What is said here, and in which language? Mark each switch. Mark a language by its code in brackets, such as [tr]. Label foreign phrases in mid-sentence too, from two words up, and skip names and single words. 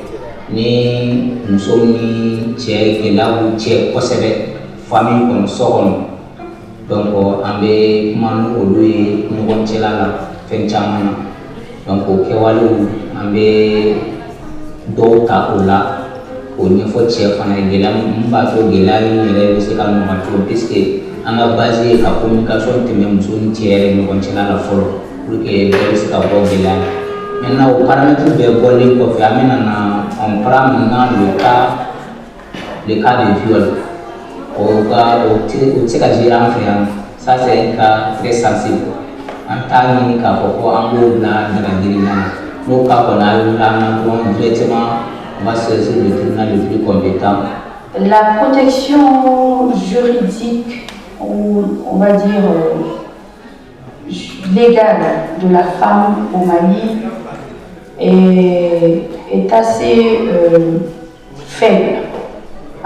[bm] ni muso ni cɛ gɛlɛyaw cɛ kosɛbɛ famille kɔnɔ so kɔnɔ donc an bɛ kuma n'olu ye ɲɔgɔn cɛla la fɛn caman na donc o kɛwalew an bɛ dɔw ta o la k'o ɲɛfɔ cɛ fana ye gɛlɛya min b'a to gɛlɛya in yɛrɛ bɛ se ka nɔgɔya cogo puisque an ka base ye ka communication tɛmɛ muso ni cɛ yɛrɛ ɲɔgɔn cɛla la fɔlɔ [fr] pour que [bm] bɛɛ bɛ se ka bɔ gɛlɛya la maintenant o paramètre bɛɛ bɔlen kɔfɛ an bɛna na [fr] on prend maintenant le cas de viol [bm] o tɛ se ka gérer an fɛ yan [fr] ça c'est un cas très sensible [bm] an t'a ɲini k'a fɔ ko an b'o bila dagagirina na n'o cas kɔni a y'o la na dɔrɔn [fr] directement on va saisir le tribunal le plus compétent. La protection juridique ou on va dire légale de la femme au Mali est assez faible à